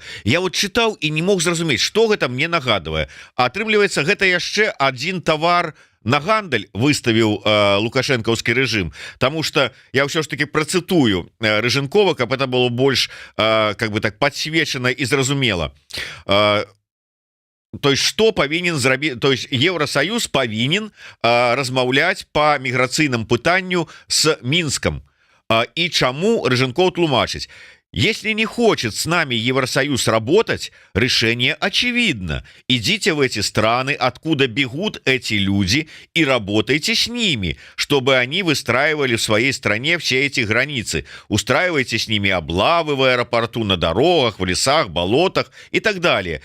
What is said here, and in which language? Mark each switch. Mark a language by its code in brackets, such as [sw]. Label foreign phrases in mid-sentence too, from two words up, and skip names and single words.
[be] Я вот чытаў і не мог зразумець, што гэта мне нагадвае. А атрымліваецца, гэта яшчэ адзін тавар на гандаль выставіў лукашэнкаўскі рэжым. Таму что я ўсё ж таки працытую Рыжэнкова, каб это было больш [ru] как бы так подсвечана [be] і зразумела. [ru] То есть что [be] павінен зрабіць, [ru] то есть [be] Евросоюз павінен размаўляць по міграцыйным пытанню с Минском. И чаму Рыжэнков тлумачыць: [ru] если не хочет с нами Евросоюз работать, решение очевидно. Идите в эти страны, откуда бегут эти люди, и работайте с ними, чтобы они выстраивали в своей стране все эти границы. Устраивайте с ними облавы в аэропорту, на дорогах, в лесах, болотах и так далее.